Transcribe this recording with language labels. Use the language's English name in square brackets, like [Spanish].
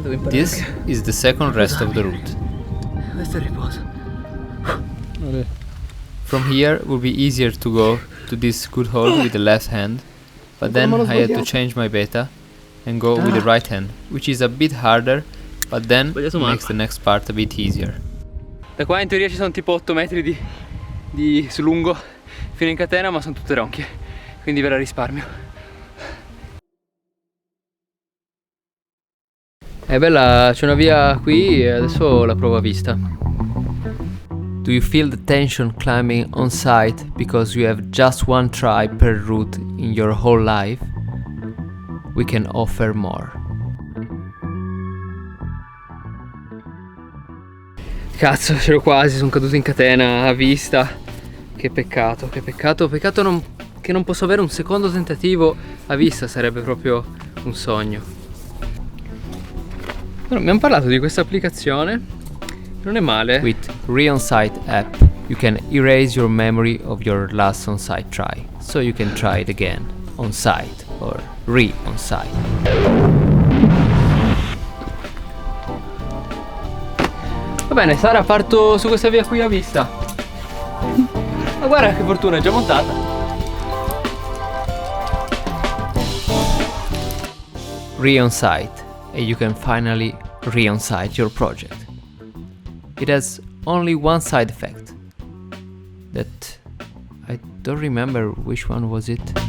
[English] This is the second rest of the route. From here would be easier to go to this good hold with the left hand, but then I had to change my beta and go with the right hand, which is a bit harder, but then makes the next part a bit easier. [Italian] Da qua in teoria ci sono tipo 8 metri di su lungo fino in catena, ma sono tutte ronchie, quindi ve la risparmio. È bella, c'è una via qui e adesso la provo a vista. [English] Do you feel the tension climbing on site because you have just one try per route in your whole life? We can offer more. [Italian] Cazzo, c'ero quasi, sono caduto in catena a vista. Che peccato, che non posso avere un secondo tentativo a vista, sarebbe proprio un sogno. Però abbiamo parlato di questa applicazione, non è male. [English] With Re-On-Site app, you can erase your memory of your last on-site try, so you can try it again, on-site or re-on-site. [Italian] Va bene, Sara, parto su questa via qui a vista. Ma guarda che fortuna, è già montata. [English] Re-On-Site, and you can finally re-on-site your project. It has only one side effect, that I don't remember which one was it.